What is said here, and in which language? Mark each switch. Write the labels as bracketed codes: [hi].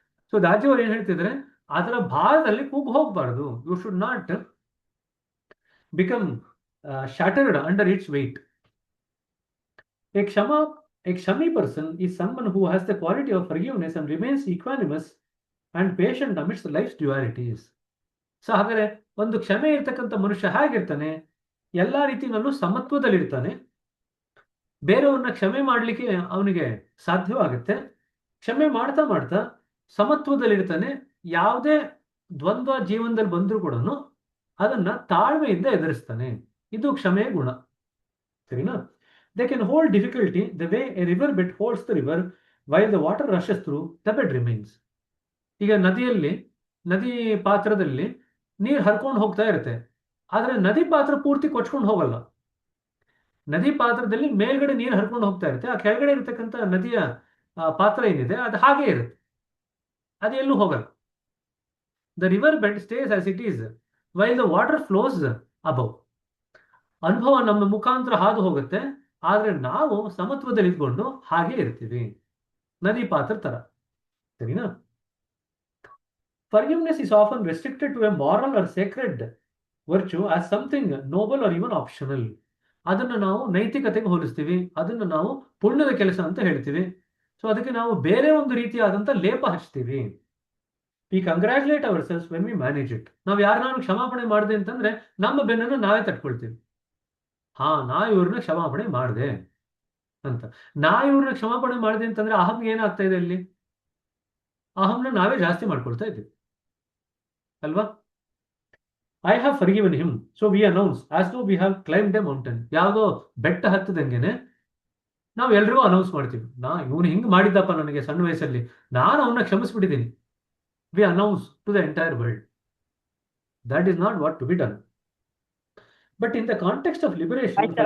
[kn] So Daji ಅವ್ರು ಏನ್ ಹೇಳ್ತಿದ್ರೆ, ಅದರ ಭಾರದಲ್ಲಿ ಕೂಗು ಹೋಗಬಾರ್ದು. [en] You should not become shattered under its weight. A Kshami person is someone who has the quality of forgiveness and remains equanimous and patient amidst life's dualities. [kn] So ಹಾಗಾದ್ರೆ ಒಂದು ಕ್ಷಮೆ ಇರ್ತಕ್ಕಂಥ ಮನುಷ್ಯ ಹೇಗಿರ್ತಾನೆ? ಎಲ್ಲಾ ರೀತಿಯಲ್ಲೂ ಸಮತ್ವದಲ್ಲಿರ್ತಾನೆ. ಬೇರೆಯವ್ರನ್ನ ಕ್ಷಮೆ ಮಾಡಲಿಕ್ಕೆ ಅವನಿಗೆ ಸಾಧ್ಯವಾಗುತ್ತೆ. ಕ್ಷಮೆ ಮಾಡ್ತಾ ಮಾಡ್ತಾ ಸಮತ್ವದಲ್ಲಿರ್ತಾನೆ. ಯಾವುದೇ ದ್ವಂದ್ವ ಜೀವನದಲ್ಲಿ ಬಂದರೂ ಕೂಡ ಅದನ್ನ ತಾಳ್ಮೆಯಿಂದ ಎದುರಿಸ್ತಾನೆ. ಇದು ಕ್ಷಮೆಯ ಗುಣ. ಸರಿನಾ? [en] They can hold difficulty the way a river bed holds the river while the water rushes through, the bed remains. [kn] ಈಗ ನದಿ ಪಾತ್ರದಲ್ಲಿ ನೀರು ಹರ್ಕೊಂಡು ಹೋಗ್ತಾ ಇರುತ್ತೆ, ಆದ್ರೆ ನದಿ ಪಾತ್ರ ಪೂರ್ತಿ ಕೊಚ್ಕೊಂಡು ಹೋಗಲ್ಲ. ನದಿ ಪಾತ್ರದಲ್ಲಿ ಮೇಲ್ಗಡೆ ನೀರು ಹರ್ಕೊಂಡು ಹೋಗ್ತಾ ಇರುತ್ತೆ, ಆ ಕೆಳಗಡೆ ಇರತಕ್ಕಂಥ ನದಿಯ ಪಾತ್ರ ಏನಿದೆ ಅದು ಹಾಗೆ ಇರುತ್ತೆ, ಅದು ಎಲ್ಲೂ ಹೋಗಲ್ಲ. [en] The river bed stays as it is while the water flows above. [kn] ಅನುಭವ ನಮ್ಮ ಮುಖಾಂತರ ಹಾದು ಹೋಗುತ್ತೆ, ಆದ್ರೆ ನಾವು ಸಮತ್ವದಲ್ಲಿ ಇದ್ಕೊಂಡು ಹಾಗೆ ಇರ್ತೀವಿ, ನದಿ ಪಾತ್ರ ತರ. ಸರಿನಾ? [en] Forgiveness is often restricted to a moral or sacred virtue as something noble or even optional. [kn] ಅದನ್ನು ನಾವು ನೈತಿಕತೆಗೆ ಹೋಲಿಸ್ತೀವಿ, ಅದನ್ನು ನಾವು ಪುಣ್ಯದ ಕೆಲಸ ಅಂತ ಹೇಳ್ತೀವಿ. ಸೊ ಅದಕ್ಕೆ ನಾವು ಬೇರೆ ಒಂದು ರೀತಿಯಾದಂಥ ಲೇಪ ಹಚ್ತೀವಿ. [en] We congratulate ourselves when we manage it. [kn] ನಾವು ಯಾರನ್ನಾರು ಕ್ಷಮಾಪಣೆ ಮಾಡಿದೆ ಅಂತಂದ್ರೆ ನಮ್ಮ ಬೆನ್ನನ್ನು ನಾವೇ ತಟ್ಕೊಳ್ತೀವಿ. ನಾ ಇವ್ರನ್ನ ಕ್ಷಮಾಪಣೆ ಮಾಡಿದೆ ಅಂತ. ನಾ ಇವ್ರನ್ನ ಕ್ಷಮಾಪಣೆ ಮಾಡಿದೆ ಅಂತಂದ್ರೆ ಅಹಂಗೆ ಏನಾಗ್ತಾ ಇದೆ ಇಲ್ಲಿ? ಅಹಂನ ನಾವೇ ಜಾಸ್ತಿ ಮಾಡ್ಕೊಳ್ತಾ ಇದ್ದೀವಿ ಅಲ್ವಾ? [en] I have forgiven him, so we announce as though we have climbed a mountain. [kn] ಯಾವುದೋ ಬೆಟ್ಟ ಹತ್ತದಂಗೆನೆ ನಾವು ಎಲ್ರಿಗೂ ಅನೌನ್ಸ್ ಮಾಡ್ತೀವಿ, ಇವನು ಹಿಂಗೆ ಮಾಡಿದ್ದಪ್ಪ ನನಗೆ ಸಣ್ಣ ವಯಸ್ಸಲ್ಲಿ, ನಾನು ಅವನ್ನ ಕ್ಷಮಿಸ್ಬಿಟ್ಟಿದ್ದೀನಿ. [en] We announce to the entire world. That is not what to be done. But in the context of liberation,